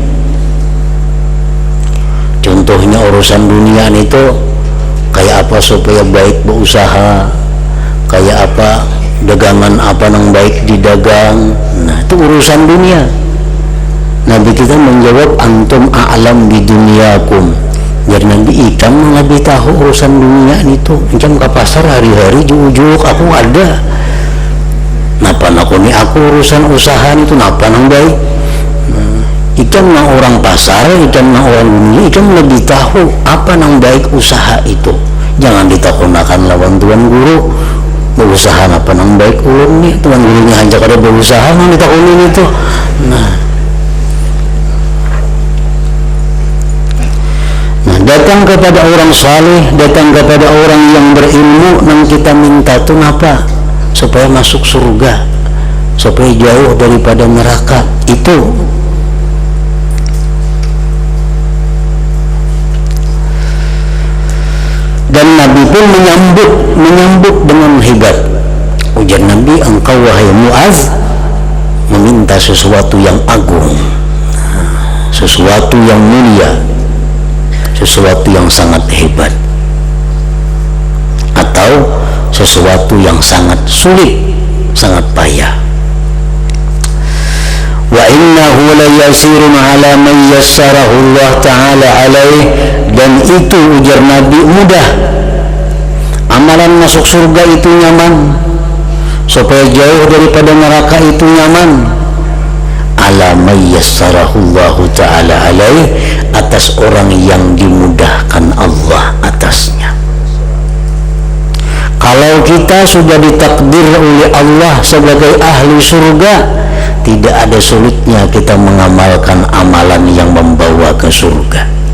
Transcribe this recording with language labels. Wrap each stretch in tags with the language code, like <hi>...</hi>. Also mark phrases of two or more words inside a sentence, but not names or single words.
<id>Contohnya urusan dunia itu kayak apa supaya baik berusaha, kayak apa dagangan apa yang baik didagang. Nah, itu urusan dunia. Nabi kita menjawab,</id> <ar>أنتم أعلم</ar> <id>di duniakum.</id> <bjn>Jadi Nabi ikam lebih tahu urusan dunia itu. Macam ke pasar hari-hari jujuk aku ada. Napa nakoni aku urusan usaha itu napa nang baik. Ikam nang orang pasar, ikam nang orang dunia, ikam lebih tahu apa nang baik usaha itu. Jangan ditakunakan lawan tuan guru. Berusaha apa nang baik ulun nih, tuan gurunya hanya kada berusaha nang ditakunin itu.</bjn> <id>Nah, datang kepada orang saleh, datang kepada orang yang berilmu, nang kita minta tu apa? Supaya masuk surga, supaya jauh daripada neraka. Itu dan Nabi pun menyambut dengan hebat. Ujar Nabi, engkau wahai Muaz meminta sesuatu yang agung, sesuatu yang mulia, sesuatu yang sangat hebat, atau sesuatu yang sangat sulit, sangat payah.</id> <ar>وإنه ليسير على من يسره الله تعالى عليه,</ar> <id>dan itu ujar Nabi mudah. Amalan masuk surga itu nyaman, supaya jauh daripada neraka itu nyaman.</id> <ar>على من يسره الله تعالى عليه,</ar> <id>atas orang yang dimudahkan Allah atasnya. Kalau kita sudah ditakdir oleh Allah sebagai ahli surga, tidak ada sulitnya kita mengamalkan amalan yang membawa ke surga.</id>